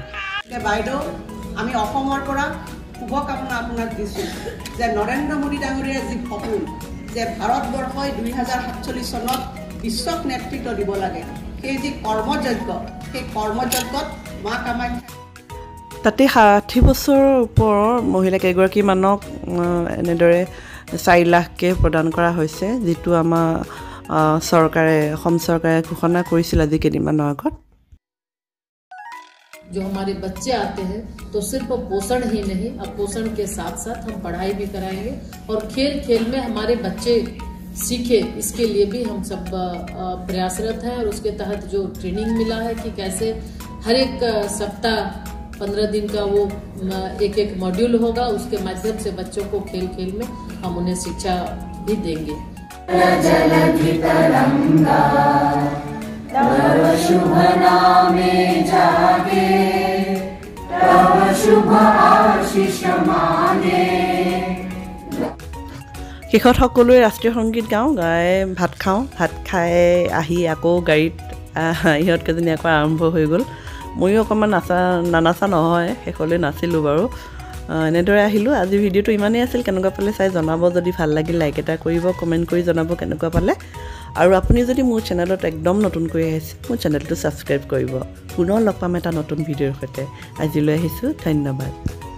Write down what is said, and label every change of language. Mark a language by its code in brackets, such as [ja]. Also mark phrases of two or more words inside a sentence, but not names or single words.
[as] বাইদেউ আমি অসমৰ পৰা শুভকামনা আপোনাক দিছোঁ যে নৰেন্দ্ৰ মোদী ডাঙৰীয়াৰ যি সপোন যে ভাৰতবৰ্ষই 2047 চনত বিশ্বক নেতৃত্ব দিব লাগে সেই যি কৰ্মযজ্ঞ সেই কৰ্মযজ্ঞত মা কামাখ্যা তাতে 60 বছৰৰ ওপৰৰ মহিলা কেইগৰাকীমানক এনেদৰে 4 লাখকৈ প্ৰদান কৰা হৈছে যিটো আমাৰ চৰকাৰে অসম চৰকাৰে ঘোষণা কৰিছিল আজি কেইদিনমানৰ আগত [hi] जो हमारे बच्चे आते हैं तो सिर्फ पोषण ही नहीं अब पोषण के साथ साथ हम पढ़ाई भी कराएंगे और खेल खेल में हमारे बच्चे सीखे इसके लिए भी हम सब प्रयासरत हैं और उसके तहत जो ट्रेनिंग मिला है कि कैसे हर एक सप्ताह 15 दिन का वो एक मॉड्यूल होगा उसके माध्यम से बच्चों को खेल खेल में हम उन्हें शिक्षा भी देंगे [bn] তব শুভ নামে জাগে তব শুভ আশিস মাগে [as] শেষত সকলোৱে ৰাষ্ট্ৰীয় সংগীত গাওঁ গাই ভাত খাওঁ ভাত খাই আহি আকৌ গাড়ীত ইহঁতকেইজনী আকৌ আৰম্ভ হৈ গ'ল ময়ো অকণমান নানাচা নহয় শেষলৈ নাছিলোঁ বাৰু এনেদৰে আহিলোঁ আজি ভিডিঅ'টো ইমানেই আছিল কেনেকুৱা পালে চাই জনাব যদি ভাল লাগিল লাইক এটা কৰিব কমেণ্ট কৰি জনাব কেনেকুৱা পালে আৰু আপুনি যদি মোৰ চেনেলত একদম নতুনকৈ আহিছে মোৰ চেনেলটো ছাবস্ক্ৰাইব কৰিব পুনৰ লগ পাম এটা নতুন ভিডিঅ'ৰ সৈতে আজিলৈ আহিছোঁ ধন্যবাদ